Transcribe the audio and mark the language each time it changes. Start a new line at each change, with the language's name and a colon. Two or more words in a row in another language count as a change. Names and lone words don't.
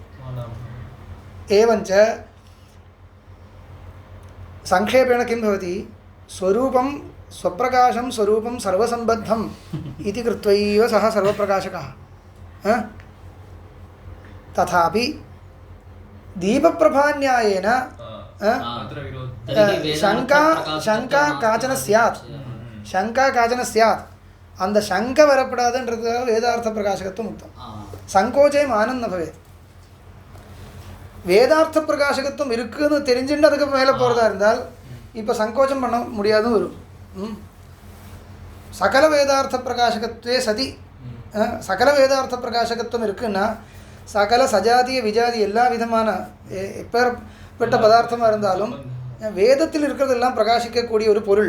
Sanskrit: एवञ्च संक्षेपेण किं भवति, स्वरूपं स्वप्रकाशं स्वरूपं सर्वसम्बद्धम् इति कृत्वैव सः सर्वप्रकाशकः। तथापि दीपप्रभान्यायेन शङ्का काचन स्यात्, शङ्का काचन स्यात्।
Tamil: அந்த சங்கை வரப்படாதுன்றதுக்காக வேதார்த்த பிரகாசகத்துவம் உத்தம்.
Sanskrit: सङ्कोचे मानं न भवेत्.
Tamil: வேதார்த்த பிரகாசகத்துவம் இருக்குன்னு தெரிஞ்சுட்டு அதுக்கு மேலே போகிறதா இருந்தால் இப்போ சங்கோச்சம் பண்ண முடியாதும் வரும்.
Sanskrit: सकलवेदार्थप्रकाशकत्वे सति
Tamil: சகலவேதார்த்தப்பிரகாசகத்துவம் இருக்குன்னா சகல சஜாதிய விஜாதி எல்லா விதமான எப்பேற்பட்ட பதார்த்தமாக இருந்தாலும் வேதத்தில் இருக்கிறதெல்லாம் பிரகாசிக்கக்கூடிய ஒரு பொருள்.